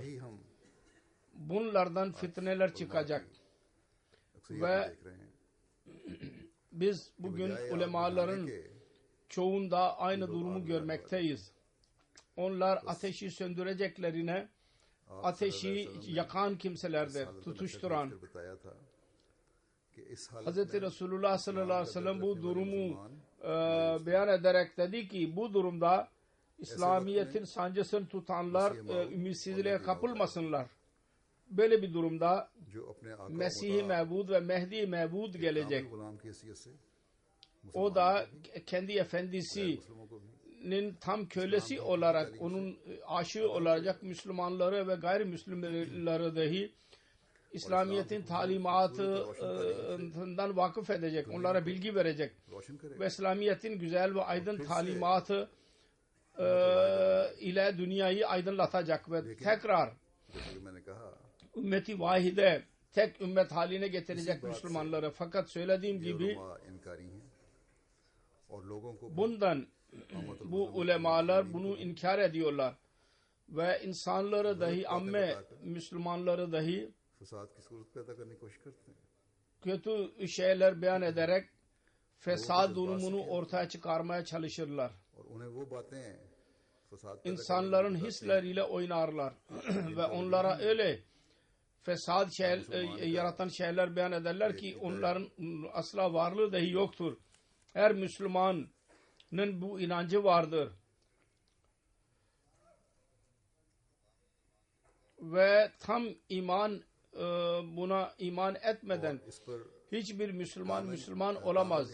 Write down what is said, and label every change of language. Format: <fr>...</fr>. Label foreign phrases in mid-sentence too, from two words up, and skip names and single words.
<ur>یہی ہم</ur> <tr>Bunlardan fitneler çıkacak. अक्सर Ve</tr> <ur>دیکھ رہے ہیں,</ur> <tr>biz bugün ulemaların çoğunda aynı durumu görmekteyiz. Onlar ateşi söndüreceklerine ateşi yakan kimselerdir, tutuşturan.</tr> <ur>بتایا تھا کہ اس حالت</ur> <tr>Hz. Resulullah</tr> <ar>صلى الله عليه وسلم</ar> <tr>bu durumu beyan ederek dedi ki bu durumda İslamiyet'in sancısını tutanlar ümitsizliğe kapılmasınlar. Böyle bir durumda</tr> <ur>جو اپنے آقا</ur> <tr>Mesih-i Mevud ve Mehdi-i Mevud gelecek.</tr> <ur>غلام کی حیثیت سے</ur> <tr>O da kendi efendisinin</tr> <ur>مسلموں کو بھی</ur> <tr>tam kölesi olarak onun aşığı olacak Müslümanları ve gayrimüslimleri dahi İslamiyet'in talimatından vakıf edecek. Onlara bilgi verecek.</tr> <ur>روشن کرے,</ur> <tr>Ve İslamiyet'in güzel ve aydın talimatı ile dünyayı aydınlatacak ve tekrar</tr> <ur>جیسے کہ میں نے کہا,</ur> <tr>ümmeti vahide tek ümmet haline getirecek Müslümanları. Fakat söylediğim ये gibi</tr> <ur>علما انکاری ہیں اور لوگوں کو</ur> <tr>bundan bu ulemalar bunu inkar ediyorlar. ve insanları dahi, amme Müslümanları dahi</tr> <ur>فساد کی صورت پیدا کرنے کی کوشش کرتے ہیں</ur> <tr>kötü şeyler beyan ederek fesat durumunu ortaya çıkarmaya çalışırlar.</tr> <ur>اور انہیں وہ باتیں فساد پیدا</ur> <tr>İnsanların hisleriyle oynarlar ve onlara öyle fesat yaratan şeyler beyan ederler ki onların asla varlığı dahi yoktur. Her Müslümanın bu inancı vardır. Ve tam buna iman etmeden hiçbir Müslüman olamaz.</tr>